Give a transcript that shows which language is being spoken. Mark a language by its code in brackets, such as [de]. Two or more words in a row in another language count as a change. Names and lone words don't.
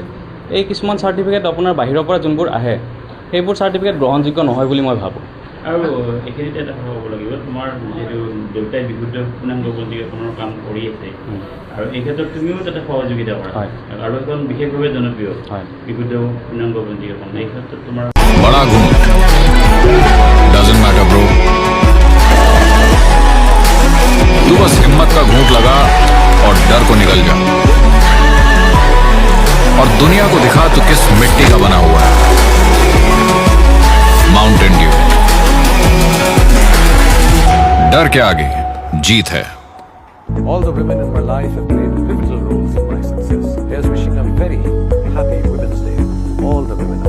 [as] এই কিছুমান চাৰ্টিফিকেট আপোনাৰ বাহিৰৰ পৰা যোনবোৰ আহে সেইবোৰ চাৰ্টিফিকেট গ্ৰহণযোগ্য নহয় বুলি মই ভাবোঁ। আৰু এইখিনিতে এটা কথা ক'ব লাগিব, তোমাৰ যিহেতু দেউতাই বিশুদ্ধ পূৰ্ণাংগ পঞ্জীকৰণৰ কাম কৰি আছে আৰু এই ক্ষেত্ৰত তুমিও তাতে সহযোগিতা কৰা আৰু এখন বিশেষভাৱে জনপ্ৰিয় বিশুদ্ধ পূৰ্ণাংগ পঞ্জীকৰণ, এই ক্ষেত্ৰত তোমাৰ [hi] बड़ा घूंट [en] doesn't matter bro, [hi] तू बस हिम्मत का घूंट लगा और डर को निकल जा और दुनिया को दिखा तू किस मिट्टी का बना हुआ है। माउंटेन ड्यू, डर के आगे जीत है। [en] All the women in my life have played pivotal roles in my success. Here's wishing a very happy Women's Day. All the women.